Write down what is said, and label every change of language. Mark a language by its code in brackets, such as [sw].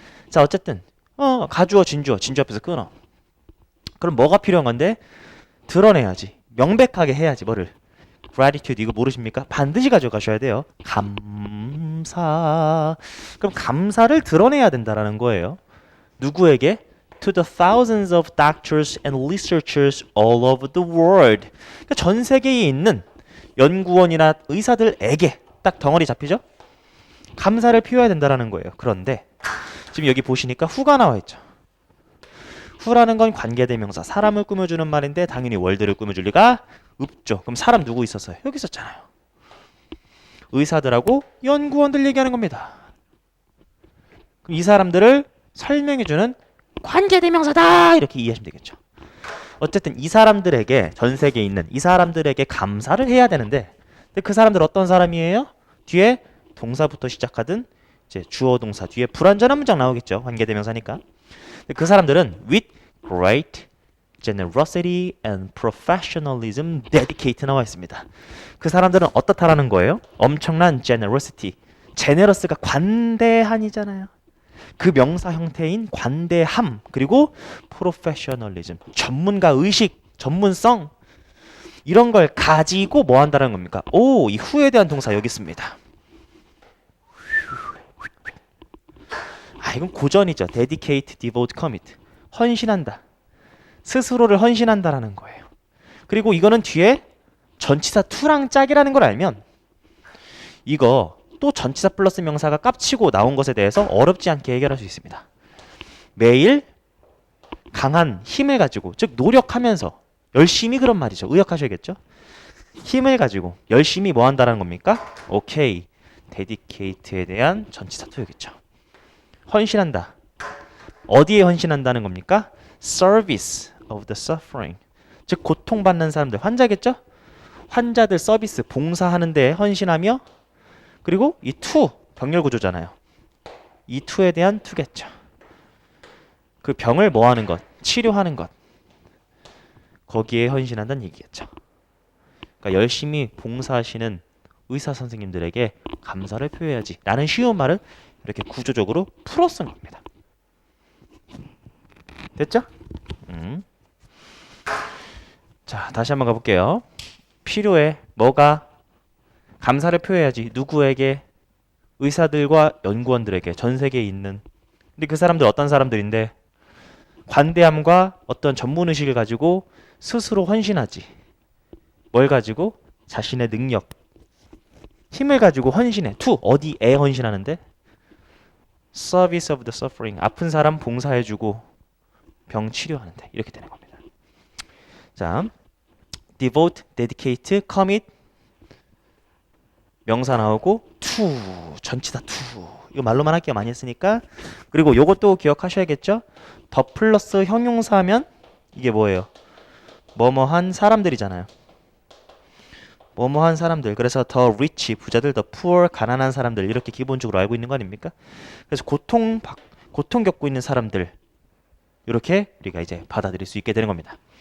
[ko] 자, 어쨌든 가주어, 진주어 앞에서 끊어. 그럼 뭐가 필요한 건데? 드러내야지. 명백하게 해야지. 뭐를? gratitude 이거 모르십니까? 반드시 가져가셔야 돼요. 감사. 그럼 감사를 드러내야 된다라는 거예요. 누구에게? [en] To the thousands of doctors and researchers all over the world. [ko] 그러니까 전 세계에 있는 연구원이나 의사들에게 딱 덩어리 잡히죠? 감사를 표해야 된다라는 거예요. 그런데 지금 여기 보시니까 who가 나와 있죠. who라는 건 관계대명사, 사람을 꾸며주는 말인데 당연히 월드를 꾸며줄 리가 없죠. 그럼 사람 누구 있었어요? 여기 있었잖아요. 의사들하고 연구원들 얘기하는 겁니다. 그럼 이 사람들을 설명해주는 관계대명사다 이렇게 이해하시면 되겠죠. 어쨌든 이 사람들에게 전 세계에 있는 이 사람들에게 감사를 해야 되는데 근데 그 사람들 어떤 사람이에요? 뒤에 동사부터 시작하든 이제 주어 동사 뒤에 불완전한 문장 나오겠죠. 관계대명사니까. 그 사람들은 [en] with great generosity and professionalism dedicate [ko] 나와 있습니다. 그 사람들은 어떻다라는 거예요? 엄청난 generosity. generous가 관대한이잖아요. 그 명사 형태인 관대함 그리고 professionalism 전문가 의식, 전문성 이런 걸 가지고 뭐 한다는 겁니까? 이 후에 대한 동사 여기 있습니다. 이건 고전이죠. dedicate, devote, commit. 헌신한다. 스스로를 헌신한다라는 거예요. 그리고 이거는 뒤에 전치사 to랑 짝이라는 걸 알면 이거 또 전치사 플러스 명사가 깝치고 나온 것에 대해서 어렵지 않게 해결할 수 있습니다. 매일 강한 힘을 가지고 즉 노력하면서 열심히 그런 말이죠. 의역하셔야겠죠. 힘을 가지고 열심히 뭐 한다는 겁니까? 오케이. dedicate에 대한 전치사 to였겠죠. 헌신한다. 어디에 헌신한다는 겁니까? [en] Service of the suffering. [ko] 즉 고통받는 사람들, 환자겠죠? 환자들 서비스, 봉사하는 데 헌신하며 그리고 이 to, 병렬 구조잖아요. 이 to에 대한 to겠죠. 그 병을 뭐 하는 것? 치료하는 것. 거기에 헌신한다는 얘기겠죠. 그러니까 열심히 봉사하시는 의사 선생님들에게 감사를 표해야지 라는 쉬운 말을 이렇게 구조적으로 풀어 쓴 겁니다. 됐죠? 자, 다시 한번 가볼게요. 필요해. 뭐가? 감사를 표해야지. 누구에게? 의사들과 연구원들에게. 전 세계에 있는. 근데 그 사람들 어떤 사람들인데? 관대함과 어떤 전문의식을 가지고 스스로 헌신하지. 뭘 가지고? 자신의 능력, 힘을 가지고 헌신해. to 어디에 헌신하는데? [en] service of the suffering. [ko] 아픈 사람 봉사해주고 병 치료하는데. 이렇게 되는 겁니다. 자, devote, dedicate, commit 명사 나오고 to 전치사 to. 이거 말로만 할게요. 많이 했으니까. 그리고 요것도 기억하셔야겠죠? 더 플러스 형용사면 이게 뭐예요? 뭐뭐한 사람들이잖아요. 뭐뭐한 사람들. 그래서 더 rich 부자들, 더 poor 가난한 사람들 이렇게 기본적으로 알고 있는 거 아닙니까? 그래서 고통 겪고 있는 사람들 이렇게 우리가 이제 받아들일 수 있게 되는 겁니다.